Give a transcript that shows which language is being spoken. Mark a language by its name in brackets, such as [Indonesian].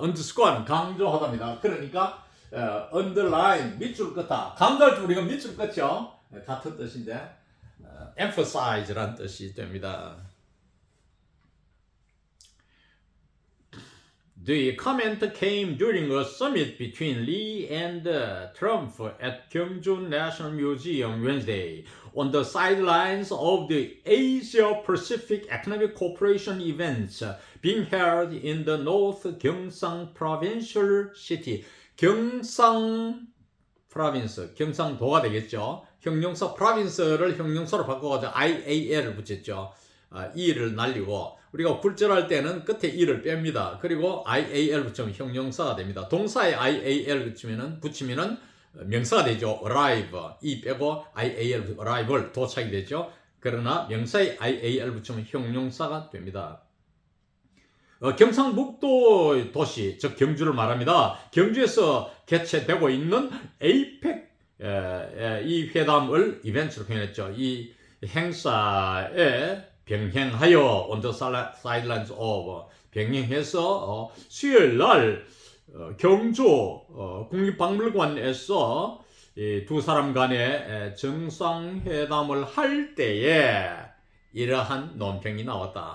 [English] underscore [Korean] 는 강조하답니다. 그러니까 [English] underline [Korean] 밑줄 긋다. 강조할 때 우리가 밑줄 긋죠. 같은 뜻인데 [English] emphasize [Korean] 라는 뜻이 됩니다. [English] The comment came during a summit between Lee and Trump at Gyeongju National Museum Wednesday on the sidelines of the Asia-Pacific Economic Cooperation events being held in the North Gyeongsang Provincial City. [Korean] 경상 프로빈스, 경상도가 되겠죠. 형용사 프로빈스를 형용사로 바꿔가지고 IAL을 붙였죠. E를 날리고 우리가 굴절할 때는 끝에 E를 뺍니다. 그리고 IAL 붙이면 형용사가 됩니다. 동사에 IAL 붙이면은 명사가 되죠. arrive, E 빼고 IAL, arrival, 도착이 되죠. 그러나 명사에 IAL 붙이면 형용사가 됩니다. 경상북도 도시, 즉 경주를 말합니다. 경주에서 개최되고 있는 APEC 이 회담을 이벤트로 표현했죠. 이 행사에 병행하여 [English] on the sidelines of [Korean] 병행해서 수요일 날 경주 국립박물관에서 두 사람 간의 정상회담을 할 때에 이러한 논평이 나왔다.